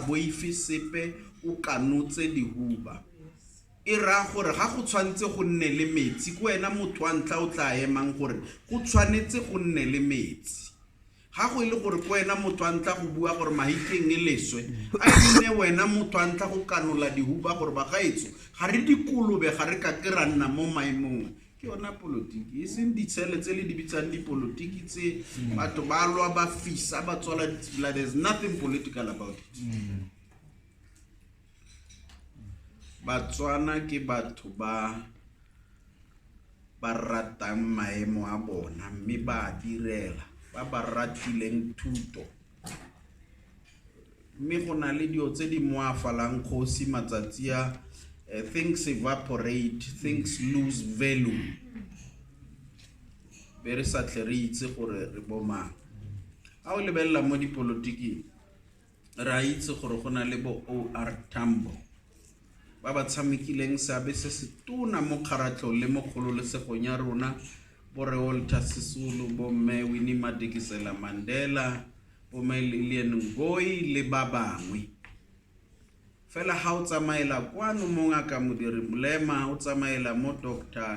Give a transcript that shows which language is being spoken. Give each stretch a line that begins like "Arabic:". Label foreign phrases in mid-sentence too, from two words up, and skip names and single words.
Tswana: boife sepe o kanotse dihuba e raya gore ga go tshwanetse go nne le metsi ko wena motho wa ntla o tla emang gore go tshwanetse go nne le metsi ga go ile gore ko wena motho wa ntla go bua gore mahikeng e leswe a ine wena motho wa ntla go kanola dihuba gore ba gaetso ga re dikolobe ga re ka kera nna mo maemong ke yona polotiki e seng ditshele tse le di bitsang dipolotiki tse batho ba lwa ba fisa ba tswala ditsela.
English: There's nothing political about it.
Tswana: Batswana ke batho ba ratang maemo a bona mme ba direla ba ratileng thuto mme go na le dio tse di moafalang kgosi matsatsi a
English: things evaporate, things lose value
Tswana: be re sa tle re itse gore re bomang a o lebella mo dipolotiki ra itse gore go na le bo OR Tambo ba ba tshamekileng seabe se se tona mo kgaratlho le mo kgololesegong ya rona Bore Walter Sisulu, bo mme Winnie Madikizela Mandela, bo mme Lilian Ngoyi le ba bangwe fela ha o tsamaela kwano mo ngaka modiri Molema o tsamaela mo Dr.